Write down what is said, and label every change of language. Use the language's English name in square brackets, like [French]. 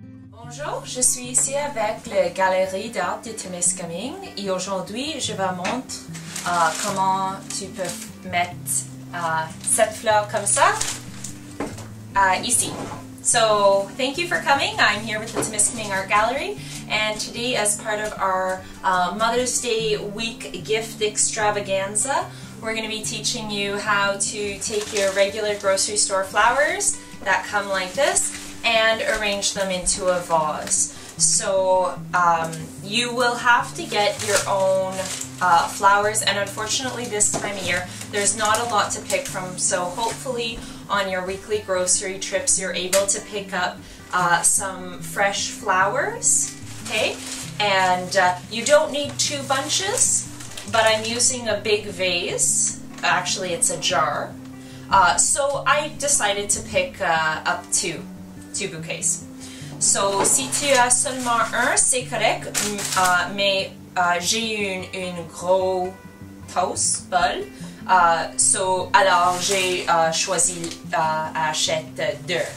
[French] Bonjour, je suis ici avec la galerie d'art de Témiscamingue et aujourd'hui je vais montrer comment tu peux mettre cette fleur comme ça ici. [English] So thank you for coming. I'm here with the Témiscamingue Art Gallery, and today as part of our Mother's Day week gift extravaganza, we're going to be teaching you how to take your regular grocery store flowers that come like this and arrange them into a vase. So you will have to get your own flowers, and unfortunately this time of year there's not a lot to pick from, so hopefully on your weekly grocery trips you're able to pick up some fresh flowers, okay? And you don't need 2 bunches, but I'm using a big vase. Actually it's a jar, so I decided to pick up two bouquets. [French] So si tu as seulement un, c'est correct, mais j'ai une grosse tasse, bol, alors j'ai choisi acheter 2.